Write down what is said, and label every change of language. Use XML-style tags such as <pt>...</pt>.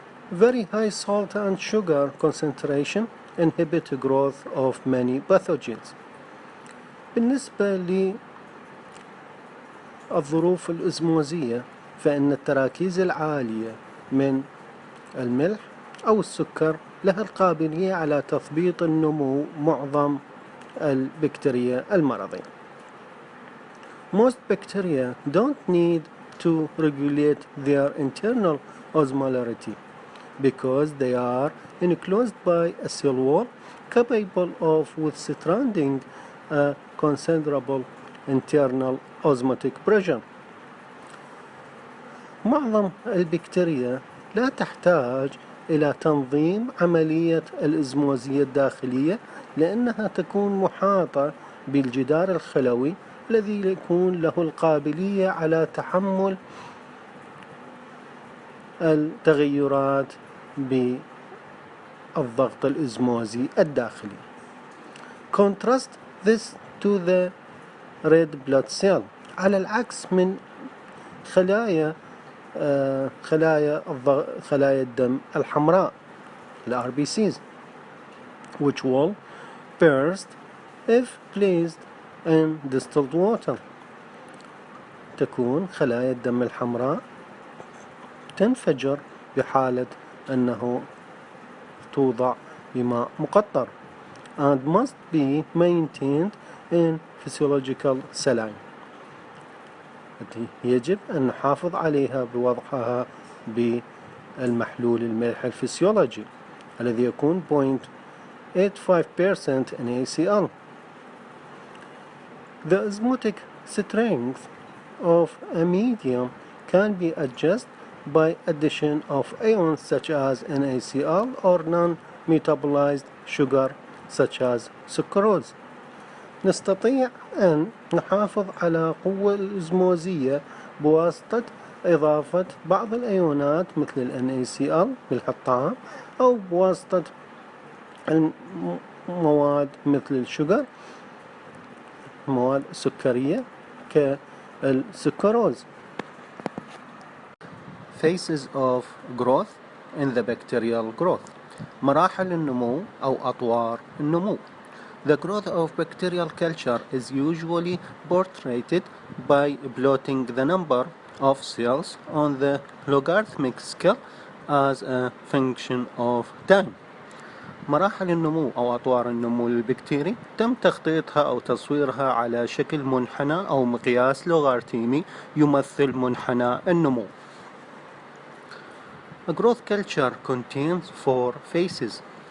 <en>Very high salt and sugar concentration inhibit growth of many pathogens.</en> <ar>بالنسبة للظروف الأزموزية، فإن التراكيز العالية من الملح أو السكر لها القابلية على تثبيط النمو معظم البكتيريا المرضية.</ar> <en>Most bacteria don't need to regulate their internal osmolarity because they are enclosed by a cell wall capable of withstanding a considerable internal osmotic pressure.</en> <ar>معظم البكتيريا لا تحتاج إلى تنظيم عملية الإزموزية الداخلية، لأنها تكون محاطة بالجدار الخلوي الذي يكون له القابلية على تحمل التغيرات بالضغط الإزموزي الداخلي.</ar> <en>Contrast this to the red blood cell.</en> <ar>على العكس من خلايا الدم الحمراء</ar> <en>RBCs, which will burst if placed in distilled water.</en> <ar>تكون خلايا الدم الحمراء تنفجر بحالة أنه توضع بماء مقطر</ar> <en>and must be maintained in physiological saline.</en> <ar>يجب أن نحافظ عليها بوضعها بالمحلول الملح الفسيولوجي الذي يكون 0.85% NaCl.</ar> <en>The osmotic strength of a medium can be adjusted by addition of ions such as NaCl or non-metabolized sugar such as sucrose.</en> <ar>نستطيع أن نحافظ على قوة الإزموزية بواسطة إضافة بعض الأيونات مثل NaCl ملح الطعام، أو بواسطة المواد مثل الشجر، مواد سكرية كالسكروز.</ar> <en>Phases of growth in the bacterial growth.</en> <ar>مراحل النمو أو أطوار النمو.</ar> <en>The growth of bacterial culture is usually portrayed by plotting the number of cells on the logarithmic scale as a function of time.</en> <ar>مراحل النمو أو أطوار النمو للبكتيري تم تخطيطها أو تصويرها على شكل منحنى أو مقياس لوغاريتمي يمثل منحنى النمو.</ar> <en>A growth culture contains 4 phases.</en>